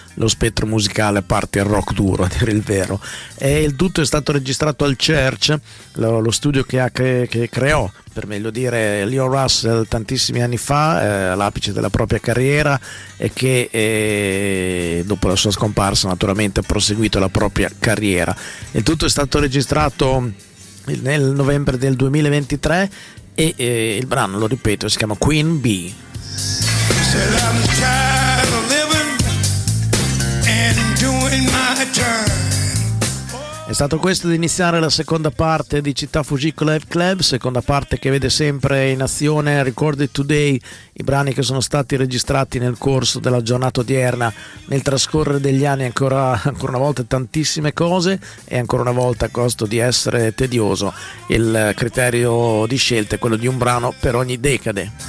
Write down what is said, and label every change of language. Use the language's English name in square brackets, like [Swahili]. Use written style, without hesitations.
[Italian] lo spettro musicale, a parte il rock duro, a dire il vero. E il tutto è stato registrato al CERCH, lo studio che creò, per meglio dire, Leo Russell tantissimi anni fa, all'apice della propria carriera, e che dopo la sua scomparsa naturalmente ha proseguito la propria carriera. Il tutto è stato registrato nel novembre del 2023 e il brano, lo ripeto, si chiama Queen Bee. [English] Said I'm tired of living and doing my time. [Italian] È stato questo ad iniziare la seconda parte di Città Fujiko Live Club, seconda parte che vede sempre in azione Recorded Today, i brani che sono stati registrati nel corso della giornata odierna, nel trascorrere degli anni, ancora una volta tantissime cose, e ancora una volta, a costo di essere tedioso, il criterio di scelta è quello di un brano per ogni decade.